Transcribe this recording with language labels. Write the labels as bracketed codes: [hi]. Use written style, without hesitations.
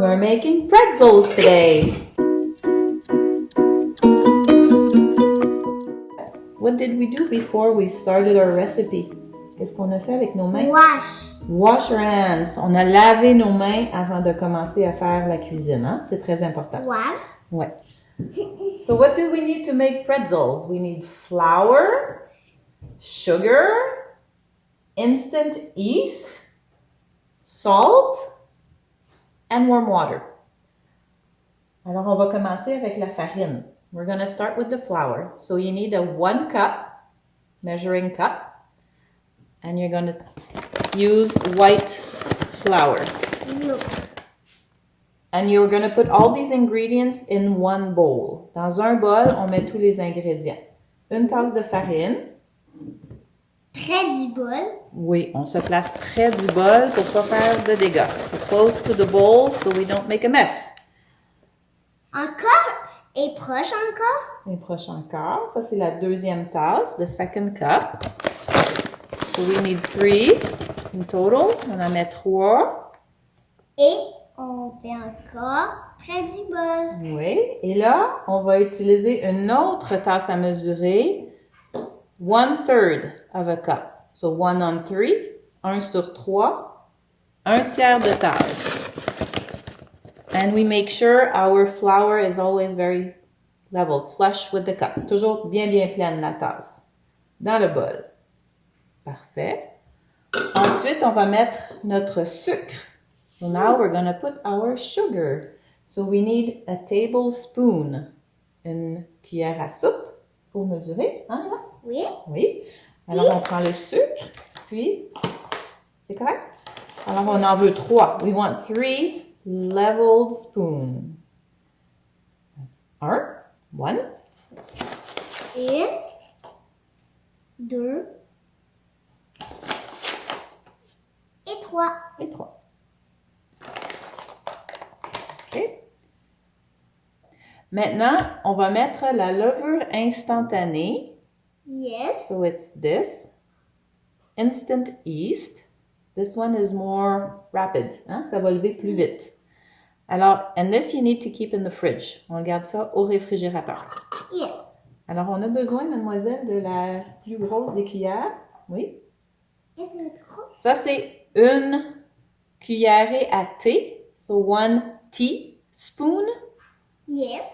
[en] We're making pretzels today. What did we do before we started our recipe? [fr] Qu'est-ce qu'on a fait avec nos mains? [en] Wash our hands. [fr] On a lavé nos mains avant de commencer à faire la cuisine. Hein? C'est très important. Ouais. [en] So what do we need to make pretzels? We need flour, sugar, instant yeast, salt, and warm water. [fr] Alors, on va commencer avec la farine. [en] We're going to start with the flour. So you need a 1 cup, measuring cup, and you're going to use white flour. And you're going to put all these ingredients in one bowl. [fr] Dans un bol, on met tous les ingrédients. Une tasse de farine. Près du bol. Oui, on se place près du bol pour pas faire de dégâts. [en] So close to the bowl so we don't make a mess. [fr] Encore et proche encore. Et proche encore. Ça, c'est la deuxième tasse, [en] the second cup. So we need 3 in total. [fr] On en met 3. Et on fait encore près du bol. Oui. Et là, on va utiliser une autre tasse à mesurer. [en] 1/3 of a cup. So 1 on 3. [fr] 1 sur 3. 1 tiers de tasse. [en] And we make sure our flour is always very level, flush with the cup. [fr] Toujours bien pleine la tasse. Dans le bol. Parfait. Ensuite, on va mettre notre sucre. [en] So now we're going to put our sugar. So we need a tablespoon. [fr] Une cuillère à soupe pour mesurer. Hein, là? Oui. Oui. Alors, on prend le sucre. Puis, c'est correct? Alors, on en veut 3. [en] We want 3 leveled spoons. [fr] 1. 1, 2 et 3. Et 3. OK. Maintenant, on va mettre la levure instantanée. [en] Yes. So it's this. Instant yeast. This one is more rapid. [fr] Hein? Ça va lever plus vite. [en] Alors, and this you need to keep in the fridge. [fr] On garde ça au réfrigérateur. [en] Yes. [fr] Alors, on a besoin, mademoiselle, de la plus grosse des cuillères. Oui. Et c'est le plus gros. Ça, c'est une cuillerée à thé. [en] So, 1 teaspoon. Yes.